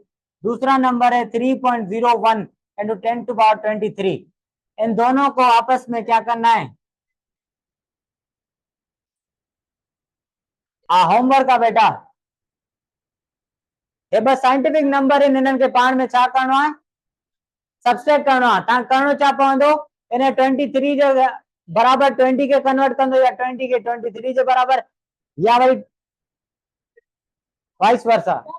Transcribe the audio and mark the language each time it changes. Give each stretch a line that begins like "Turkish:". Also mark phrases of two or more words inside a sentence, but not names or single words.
Hindi: दूसरा नंबर है 3.01 इंटू 10
English: to power
Hindi: 23। इन दोनों को आपस में क्या करना है, होमवर्क का बेटा, ये बस
English: scientific number
Hindi: इन
Sindhi: इन्हनि के पाण में छा करणो है, सब्सट्रैक्ट करणो आहे। तव्हां करणो छा पवंदो, इन्हें 23 जो बराबर 20 के कन्वर्ट कंदो, या 20 के 23 जे बराबर, या वरी
English: vice versa.